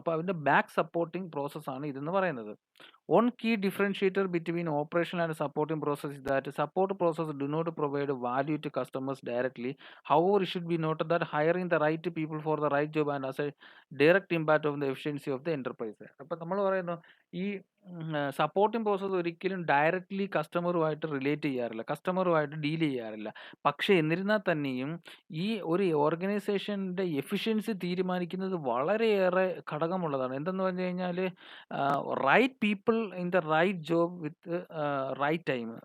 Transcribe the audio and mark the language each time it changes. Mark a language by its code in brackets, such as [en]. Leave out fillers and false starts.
[ml] അപ്പോൾ അതിന്റെ back supporting പ്രോസസ്സാണ് ഇതെന്ന് പറയുന്നത്. [en] One key differentiator between operational and supporting process is that support process do not provide value to customers directly. However, it should be noted that hiring the right people for the right job and has a direct impact on the efficiency of the enterprise. [ml] അപ്പോൾ നമ്മൾ പറയുന്നു ഈ supporting process ഒരിക്കലും directly കസ്റ്റമറുമായിട്ട് relate ചെയ്യാറില്ല, കസ്റ്റമറുമായിട്ട് deal ചെയ്യാറില്ല. പക്ഷേ എന്നിരുന്നാൽ തന്നെയും ഈ ഒരു ഓർഗനൈസേഷൻ്റെ എഫിഷ്യൻസി തീരുമാനിക്കുന്നത് വളരെയേറെ ഘടകമുള്ളതാണ്. എന്തെന്ന് പറഞ്ഞു കഴിഞ്ഞാൽ [en] Right people in the right job with right time.